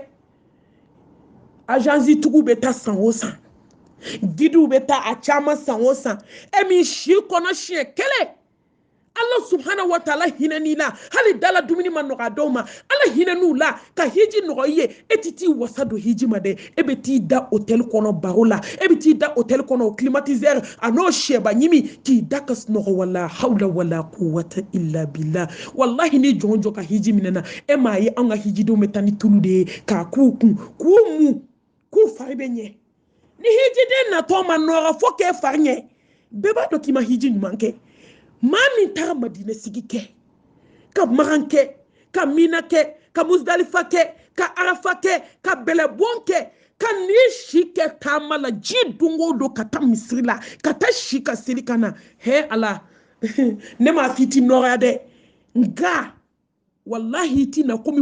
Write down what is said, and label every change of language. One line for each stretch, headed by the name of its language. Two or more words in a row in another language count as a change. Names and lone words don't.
Bambara: agence tigiw bɛ taa san o san guides bɛ taa a caman san o san e min si kɔnɔ siɲɛ kelen
Arabic: الله سبحانه وتعالى
Bambara: hinɛ n'i la hali dala dumuni ma nɔgɔ a dɔw ma Ala hinɛ n'u la ka hiji nɔgɔ i ye e tɛ t'i wasa don hiji ma dɛ e bɛ t'i da hôtel kɔnɔ baro la e bɛ t'i da hôtel kɔnɔ o climatiseur a n'o sɛba ɲimi k'i da ka sunɔgɔ wala
Arabic: حول ولا قوة إلا بالله
Bambara: wallahi ni jɔn jɔ ka hiji minɛna e m'a ye an ka hijidenw bɛ taa ni tulu de ye k'a k'u kun k'u mu k'u fari bɛ ɲɛ ni hijiden natɔ ma nɔgɔ fo k'e fari ɲɛ bɛɛ b'a dɔn k'i ma hiji ɲuman kɛ maa min taara Madina sigi kɛ ka Magan kɛ ka Mina kɛ ka Muzdalifa kɛ ka Arafa kɛ ka Bɛlɛbɔn kɛ ka n'i si kɛ taama la ji don o don ka taa misiri la ka taa si ka seli ka na he Ala ne m'a f'i ti nɔgɔya dɛ nka wallahi i ti na komi